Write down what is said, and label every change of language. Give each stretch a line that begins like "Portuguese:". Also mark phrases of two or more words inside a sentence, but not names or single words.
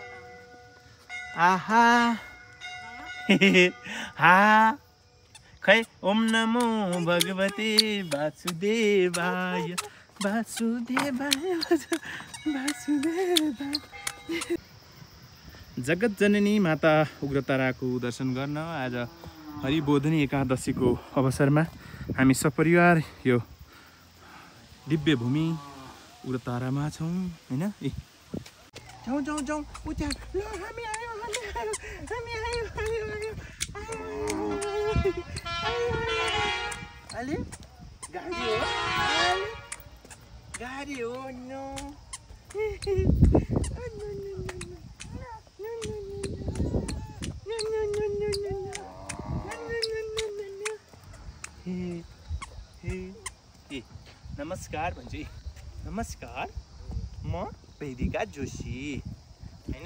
Sanskrit: आहा हा खै ओम नमो भगवते वासुदेवाय वासुदेवाय वासुदेवाय
Nepali: जगत जननी माता उग्रताराको दर्शन गर्न आज हरिबोधिनी एकादशीको अवसरमा हामी सपरिवार यो दिव्य भूमि उग्रतारामा छौँ हैन ए जाउँ जाउँ जाउँ उता ल हामी आयो अलि गाडी हो नो नमस्कार भन्छु नमस्कार म वेदिका जोशी हैन